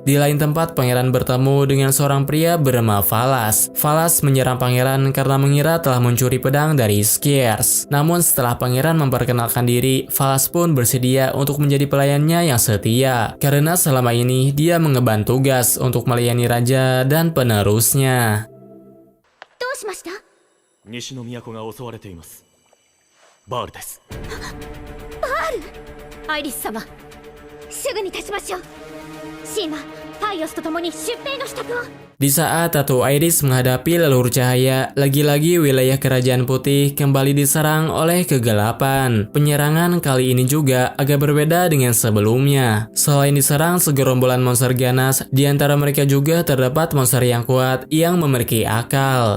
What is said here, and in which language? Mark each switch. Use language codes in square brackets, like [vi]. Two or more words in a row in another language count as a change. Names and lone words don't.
[id] Di lain tempat, pangeran bertemu dengan seorang pria bernama Falas. Falas menyerang pangeran karena mengira telah mencuri pedang dari Skiers. Namun setelah pangeran memperkenalkan diri, Falas pun bersedia untuk menjadi pelayannya yang setia. Karena selama ini dia mengemban tugas untuk melayani raja dan penerusnya. [ja] どうしました? 西の都が襲われています。バールです。バール? アイリス様、すぐに立ちましょう。シーマ、タイオスと共に出兵の支度を。 [id] Di saat Ratu Iris menghadapi leluhur cahaya, lagi-lagi wilayah Kerajaan Putih kembali diserang oleh kegelapan. Penyerangan kali ini juga agak berbeda dengan sebelumnya. Selain diserang segerombolan monster ganas, di antara mereka juga terdapat monster yang kuat yang memiliki akal.